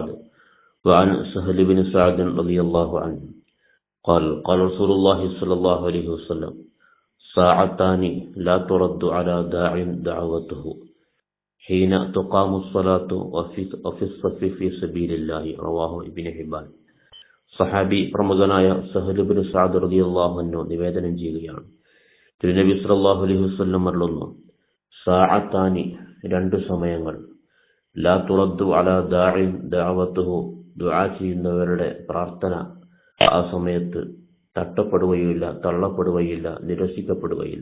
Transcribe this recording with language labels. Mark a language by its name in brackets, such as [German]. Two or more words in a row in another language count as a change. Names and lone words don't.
[Arabic] وعن سهل بن سعد رضي الله عنه قال رسول الله صلى الله عليه وسلم: ساعتان لا ترد على داع دعوته حين تقام الصلاة وفي الصف في سبيل الله. رواه ابن حبان. [Malayalam] സഹാബി പ്രമുഖനായ സഹൽ ഇബ്നു സഅദ് [Arabic] رضي الله عنه [Malayalam] നിവേദനം ചെയ്യുകയാണ്, തിരുനബി [Arabic] صلى الله عليه وسلم [Malayalam] പറഞ്ഞു: സാഅത്താനി, രണ്ട് സമയങ്ങൾ, [Arabic] لا ترد على داع دعوته, [Malayalam] ദുആ ചെയ്യുന്നവരുടെ പ്രാർത്ഥന ആ സമയത്ത് തട്ടപ്പെടുകയില്ല, തള്ളപ്പെടുകയില്ല, നിരസിക്കപ്പെടുകയില്ല.